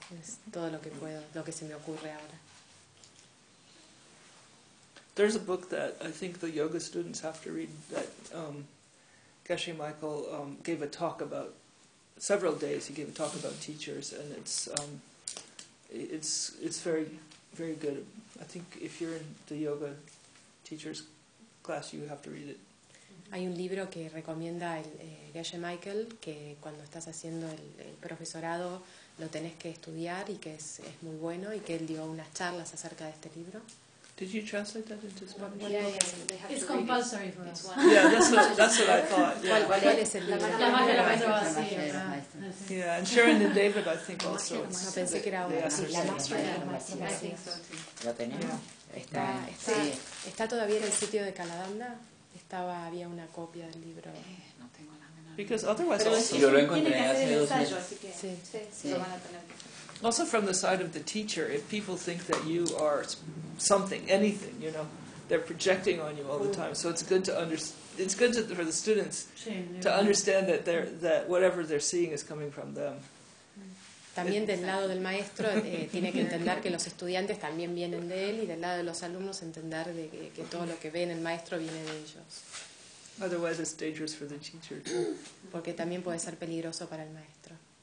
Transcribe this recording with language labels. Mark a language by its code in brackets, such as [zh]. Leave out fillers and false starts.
[es] Es todo lo que puedo, lo que se me ocurre ahora. [en] There's a book that I think the yoga students have to read that Geshe Michael gave a talk about several days. He gave a talk about teachers, and it's very, very good. I think if you're in the yoga teachers class, you have to read it. [es] Hay un libro que recomienda el Geshe Michael, que cuando estás haciendo el profesorado lo tenés que estudiar y que es muy bueno y que él dio unas charlas acerca de este libro. [en] Did you translate that into Spanish? Yeah, yeah, yeah. It's compulsory for us. Yeah, that's what I thought. Yeah, and Sharon and David, I think, also. [es] I pensé que era la maestra. [en] Yeah, I think so too. [es] Lo tenemos. Está todavía en el sitio de Calabanda. Estaba, había una copia del libro. No tengo la menor. [en] Because otherwise, also, [es] yo lo encontré hace 2 meses. Sí, sí, sí. [en] Also from the side of the teacher, if people think that you are something, anything, you know, they're projecting on you all the time. So it's good to for the students to understand that they're, that whatever they're seeing is coming from them. [es] También del lado del maestro tiene que entender que los estudiantes también vienen de él, y del lado de los alumnos entender de que todo lo que ven el maestro viene de ellos. [en] Otherwise, it's dangerous for the teacher too. [es] Porque también puede ser peligroso para el maestro.